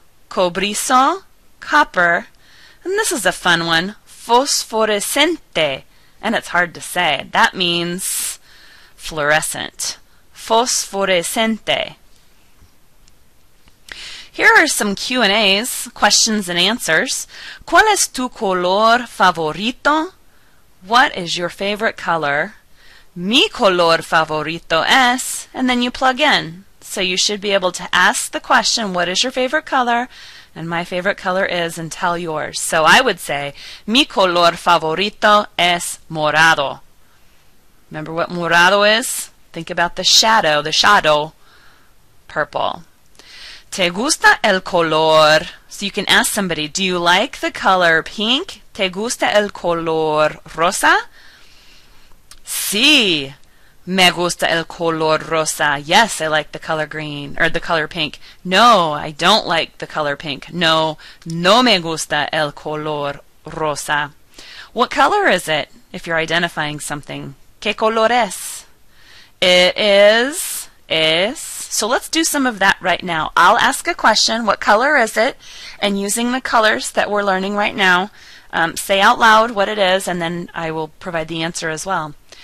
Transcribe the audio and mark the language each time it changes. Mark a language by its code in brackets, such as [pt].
[en] Cobrizo, copper. And this is a fun one, fosforescente. And it's hard to say. That means fluorescent. Fosforescente. Here are some Q&As, questions and answers. [es] ¿Cuál es tu color favorito? [en] What is your favorite color? [es] Mi color favorito es, [en] and then you plug in. So you should be able to ask the question, what is your favorite color? And my favorite color is, and tell yours. So I would say, [es] mi color favorito es morado. [en] Remember what morado is? Think about the shadow, purple. [es] ¿Te gusta el color? [en] So you can ask somebody, do you like the color pink? [es] ¿Te gusta el color rosa? Sí, me gusta el color rosa. [en] Yes, I like the color green, or the color pink. No, I don't like the color pink. [es] No, no me gusta el color rosa. [en] What color is it, if you're identifying something? [es] ¿Qué color es? [en] It is. So let's do some of that right now. I'll ask a question, what color is it? And using the colors that we're learning right now, say out loud what it is, and then I will provide the answer as well.